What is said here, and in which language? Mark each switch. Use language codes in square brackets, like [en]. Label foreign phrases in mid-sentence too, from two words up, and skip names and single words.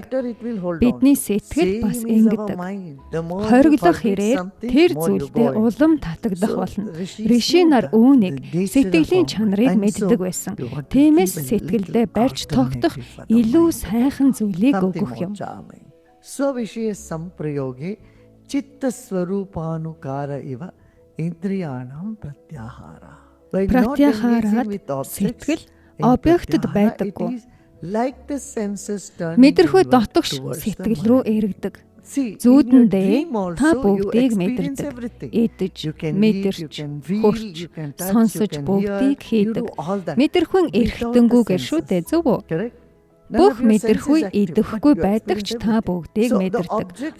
[mn] Бидний сэтгэл бас ингэдэг. Хориглох хэрээр тэр зүйлдээ улам татагдах болно. Риши нар үүнийг сэтгэлийн чанарыг мэддэг байсан. Тиймээс сэтгэлдээ барьж тогтох илүү сайхан зүйлийг өгөх юм. [sa] स्वविषय सम्प्रयोगे चित्त स्वरूपानुकार इव इन्द्रियाणां प्रत्याहारः. [mn] Pratyahara сэтгэл объектд байдаггүй. Мэдрэхүй дотогш сэтгэл рүү эргэдэг. Зүүдэндээ та бүгдийг мэдэрдэг. Идэж, мэдэрч, хурч, сонсож бүгдийг хийдэг. Мэдрэхүйн эрхтэнгүүгээр шүү дээ, зөв үү? Бүх мэдрэхүй идэхгүй байдаг ч та бүгдийг мэдэрдэг.